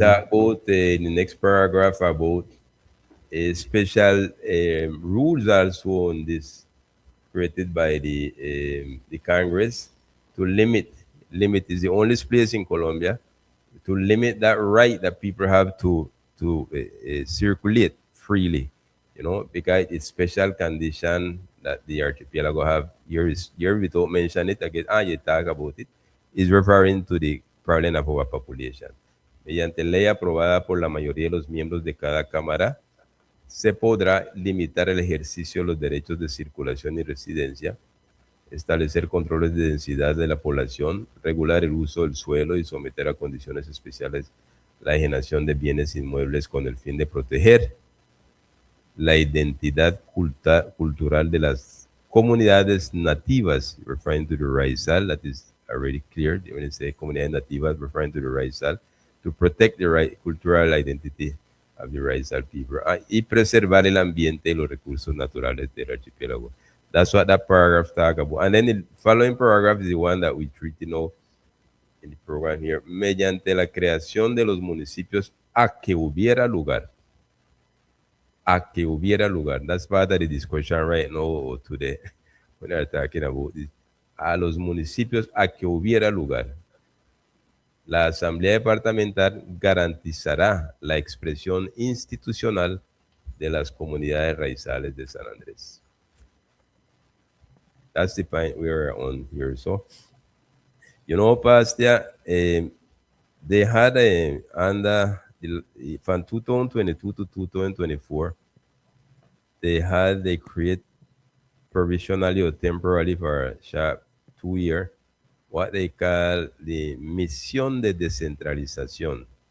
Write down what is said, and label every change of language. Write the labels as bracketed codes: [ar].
[en] about in the next paragraph about special rules also on this created by the Congress to limit is the only place in Colombia to limit that right that people have to circulate freely, because it's special condition that the archipelago have. Here we don't mention it again. You talk about it. Is referring to the problem of our population. [es] Mediante ley aprobada por la mayoría de los miembros de cada cámara, se podrá limitar el ejercicio de los derechos de circulación y residencia, establecer controles de densidad de la población, regular el uso del suelo y someter a condiciones especiales la enajenación de bienes inmuebles con el fin de proteger la identidad cultural de las comunidades nativas, [en] referring to the Raizal, that is already clear when they say [es] comunidades nativas, [en] referring to the Raizal, to protect the cultural identity of the Raizal people, [es] y preservar el ambiente y los recursos naturales del archipiélago. [en] That's what that paragraph talk about. And then the following paragraph is the one that we treat now in the program here. [es] Mediante la creación de los municipios a que hubiera lugar. A que hubiera lugar. [en] That's part of the discussion right now today when they're talking about this. [es] A los municipios a que hubiera lugar. La Asamblea Departamental garantizará la expresión institucional de las comunidades raizales de San Andrés. [en] That's the point we're on here. So, Pastor, they had under from 2022 to 2024, they create provisionally or temporarily for a short 2 year what they call the Misión de Descentralización.